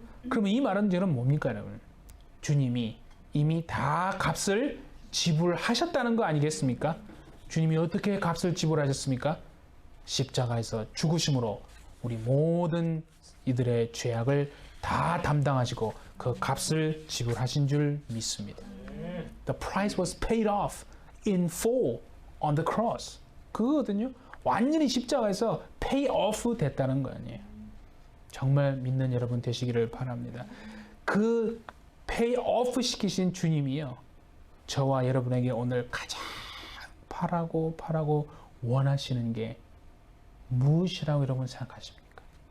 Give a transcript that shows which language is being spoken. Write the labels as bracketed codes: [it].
[ko] 그러면 이 말은 저는 뭡니까, 여러분? 주님이 이미 다 값을 지불하셨다는 거 아니겠습니까? 주님이 어떻게 값을 지불하셨습니까? 십자가에서 죽으심으로 우리 모든 이들의 죄악을 다 담당하시고 그 값을 지불하신 줄 믿습니다. [en] The price was paid off in full on the cross. [ko] 그거거든요. 완전히 십자가에서 pay off 됐다는 거 아니에요. 정말 믿는 여러분 되시기를 바랍니다. 그 pay off 시키신 주님이요. 저와 여러분에게 오늘 가장 바라고 원하시는 게 무엇이라고 여러분 생각하십니까?